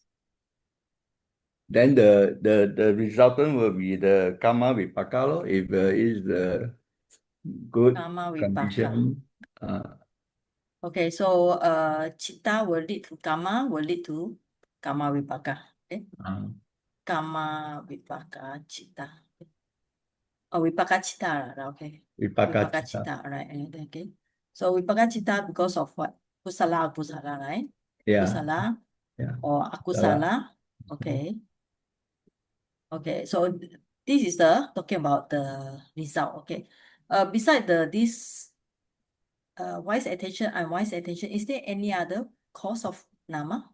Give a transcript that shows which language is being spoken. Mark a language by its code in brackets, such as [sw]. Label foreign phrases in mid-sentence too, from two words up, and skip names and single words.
[en] Then the resultant will be the [pi] karma vipaka [en] lor, if is the good [pi] Karma vipaka. [en] condition. Okay, so chitta will lead to karma, will lead to [pi] karma vipaka. Okay, karma vipaka chitta. [en] Oh, [pi] vipaka chitta, [en] okay. Vipaka Vipaka chitta. chitta, right? Okay. So [pi] vipaka chitta [en] because of what? [pi] Kusala, akusala, [en] right? Yeah. Kusala Yeah. or akusala. Okay. Okay. So this is the talking about the result. Okay. Beside this wise attention, unwise attention, is there any other cause of nama?